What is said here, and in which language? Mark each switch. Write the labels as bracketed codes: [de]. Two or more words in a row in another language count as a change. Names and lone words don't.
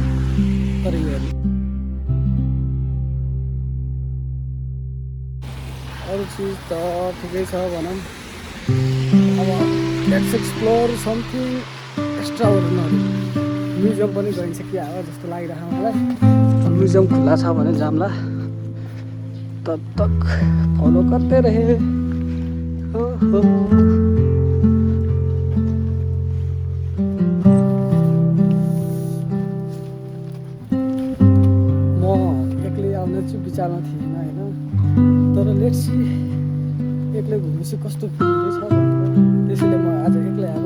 [ne] तर यो हेर्नु अरू चिज त ठिकै छ भनौँ। [en] अब let's explore something extra ordinary। [ne] म्युजियम पनि गइन्छ कि आयो जस्तो लागिरहेको मलाई। म्युजियम खुल्ला छ भने जाम्ला, [hi] तब तक फॉलो करते रहे। [ne] हो म एक्लै आउने चाहिँ विचारमा थिएन होइन। तर [en] let's see [ne] एक्लै घुमेपछि कस्तो फिल छ भनेर त्यसैले म आज एक्लै आएको।